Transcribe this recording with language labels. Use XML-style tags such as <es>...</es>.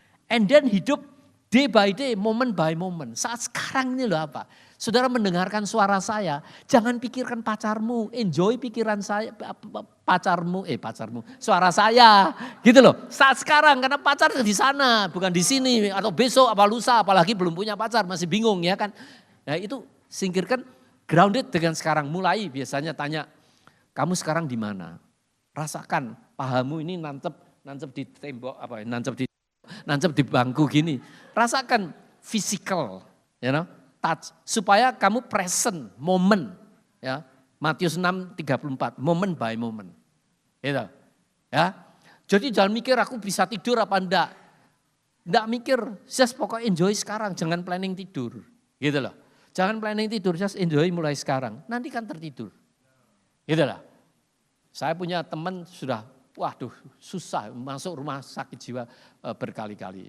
<en>And then hidup day by day, moment by moment.</en> <id>Saat sekarang ini loh apa? Saudara mendengarkan suara saya, jangan pikirkan pacarmu, enjoy pikiran saya, pacarmu, suara saya. Gitu loh, saat sekarang karena pacar di sana, bukan di sini. Atau besok, apa lusa, apalagi belum punya pacar, masih bingung ya kan. Nah itu singkirkan, grounded dengan sekarang. Mulai biasanya tanya, kamu sekarang di mana? Rasakan, pahamu ini nancep di tembok, nancep di bangku gini. Rasakan physical, touch. Supaya kamu present, moment. Ya. Matius 6:34,</id> <en>moment by moment.</en> <id>Gitu. Ya. Jadi jangan mikir aku bisa tidur apa enggak. Enggak mikir, just pokoknya enjoy sekarang, jangan planning tidur. Gitu loh. Jangan planning tidur,</id> <en>just enjoy</en> <id>mulai sekarang. Nanti kan tertidur. Gitu loh. Saya punya teman sudah waduh susah masuk rumah sakit jiwa berkali-kali.</id>